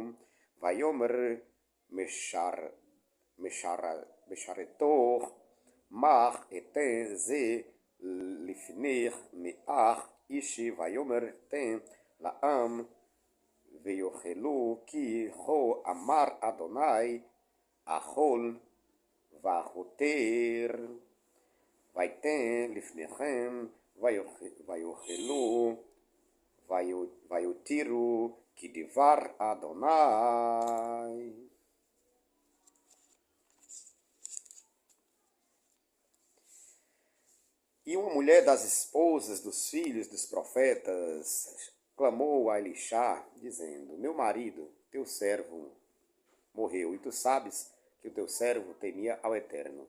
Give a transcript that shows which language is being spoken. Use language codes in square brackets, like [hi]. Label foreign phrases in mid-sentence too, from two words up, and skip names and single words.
[he] ויאמר משרתו, מח אתן זה לפני מאח אישי, ויאמר תן לעם ויאכלו, כי כה אמר אדוני, אכול והותר. ויתן לפניכם, ויאכלו, ויותירו, כי דבר אדוני. [pt] E uma mulher das esposas dos filhos dos profetas clamou a Elisha, dizendo, meu marido, teu servo, morreu, e tu sabes que o teu servo temia ao Eterno.